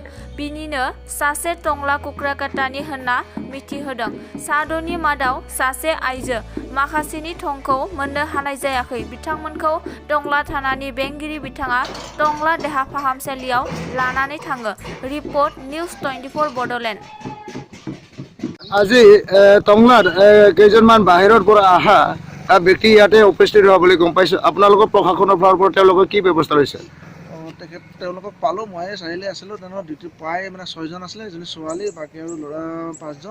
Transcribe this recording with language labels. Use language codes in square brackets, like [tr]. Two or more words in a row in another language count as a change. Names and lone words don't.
[brx] बिनिनो सासे टंला कुक्राकाटानि होनना मिथिहोदों। 6नि मादाव सासे आइजो। माखासेनि थंखौ मोननो हानाय जायाखै। बिथांमोनखौ टंला थानानि बेंगिरि बिथाङा टंला देहा फाहामसालियाव लानानै थाङो। रिपर्ट निउज 24 बड'लेण्ड। [as] আজি টংলাত কেইজনমান বাহিৰৰ পৰা অহা ব্যক্তি ইয়াতে উপস্থিত হোৱা বুলি গম পাইছোঁ। আপোনালোকৰ প্ৰশাসনৰ ফালৰ পৰা তেওঁলোকৰ কি ব্যৱস্থা লৈছে? তেওঁলোকক পালোঁ। মই চাৰিআলি আছিলোঁ। তেওঁলোকৰ ডিউটি প্ৰায় 6জন আছিলে, এজনী ছোৱালী, বাকী আৰু ল'ৰা 5জন।